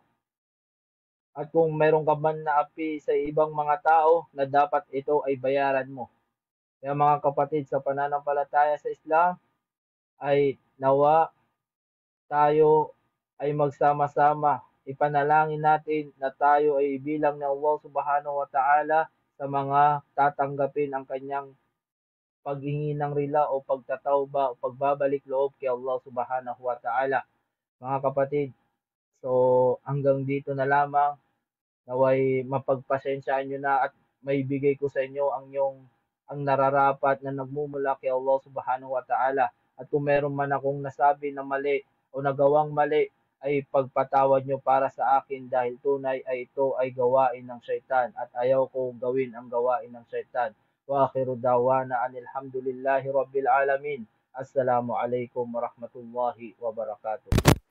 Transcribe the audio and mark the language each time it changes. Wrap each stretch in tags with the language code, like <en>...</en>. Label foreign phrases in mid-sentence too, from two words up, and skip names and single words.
<tl>At kung mayroon ka man na api sa ibang mga tao na dapat ito ay bayaran mo. Kaya mga kapatid sa pananampalataya sa Islam ay nawa tayo ay magsama-sama. Ipanalangin natin na tayo ay bilang ng Allah</tl> <ar>سبحانه وتعالى</ar> <tl>sa mga tatanggapin ang kanyang paghingi ng rila o pagtatawba o pagbabalik loob kay Allah</tl> <ar>سبحانه وتعالى.</ar> <tl>mga kapatid. So, hanggang dito na lamang. Naway mapagpasensyaan nyo na at maibigay ko sa inyo ang nararapat na nagmumula kay Allah</tl> <ar>سبحانه وتعالى.</ar> <tl>At kung meron man akong nasabi na mali o nagawang mali, ay pagpatawad nyo para sa akin dahil tunay ay ito ay gawain ng syaitan at ayaw ko gawin ang gawain ng syaitan.</tl> <ar>وآخر دعوانا أن الحمد لله رب العالمين. السلام عليكم ورحمة الله وبركاته.</ar>